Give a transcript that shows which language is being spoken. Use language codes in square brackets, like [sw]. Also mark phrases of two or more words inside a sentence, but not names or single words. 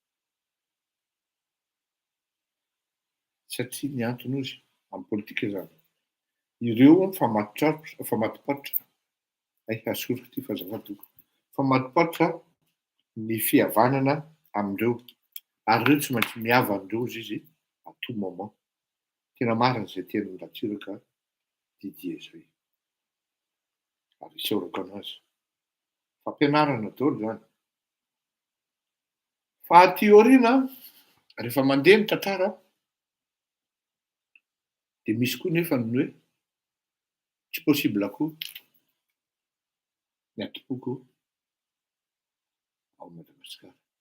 [mg] Satria ny antony ozy amin'ny politika zany, ireo mifamatopatotra, asoriko ty fazafatoko, mifamatopatotra ny fihavanana amindreo, ary ireo tsy maintsy miava andreo izy [fr] à tout moment. [mg] Tena marina zay tenin'ny Ratsiraka Didier zay, ary isaorako anazy. Fampianarana daholo zany. Fa aty aoriana rehefa mandeha ny tantara de misy koa nefa ny hoe tsy possible koa ny atopoko ao Madagasikara.